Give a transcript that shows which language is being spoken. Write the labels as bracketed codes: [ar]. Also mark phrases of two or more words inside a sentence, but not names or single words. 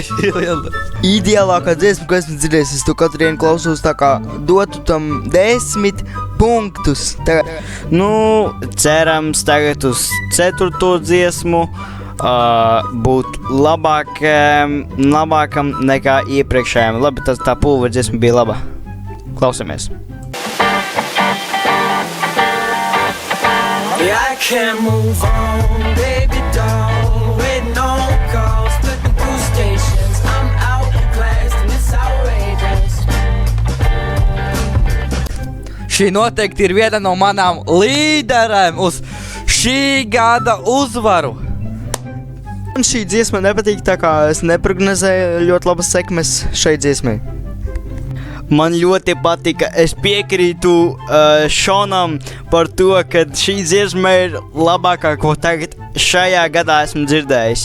[lv] Ideālākā dziesma, ko esmu dzirdējis, es to katru dienu klausos, tā kā dotu tam 10 punktus. Nu, cerams tagad uz 4. dziesmu būt labākam nekā iepriekšējām. Labi, tā pulver dziesma bija laba. Klausamies. [en] I can't move on, baby doll, waiting on calls, flipping through stations. I'm outclassed and it's outrageous. [lv] Šī noteikti ir viena no manām līderēm uz šī gada uzvaru. Man šī dziesma nepatīk, tā kā es neprognozēju ļoti labas sekmes šai dziesmai. Man ļoti patika, es piekrītu Šonam par to, ka šī dziesma ir labākā, ko tagad šajā gadā esmu dzirdējis.